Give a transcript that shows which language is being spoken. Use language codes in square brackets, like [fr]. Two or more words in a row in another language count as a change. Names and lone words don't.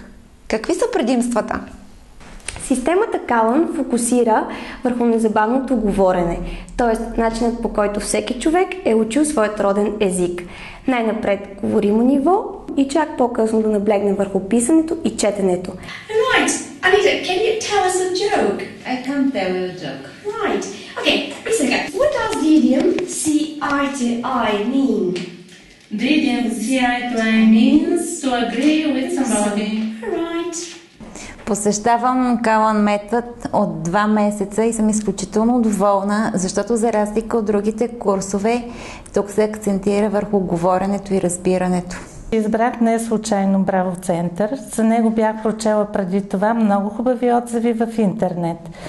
[bg] Какви са предимствата? Системата Калън фокусира върху незабавното говорене, т.е. начинът, по който всеки човек е учил своят роден език. Най-напред говоримо ниво и чак по-късно да наблегне върху писането и четенето. [en] Right, Anita, can you tell us a joke? I can't tell you a joke. Right, okay, listen again. What does the idiom see eye to eye mean? The idiom see eye to eye means to agree with somebody. Right. [bg] Посещавам Калън метод от 2 месеца и съм изключително доволна, защото за разлика от другите курсове, тук се акцентира върху говоренето и разбирането. Избрах не случайно Браво център. За него бях прочела преди това много хубави отзиви в интернет.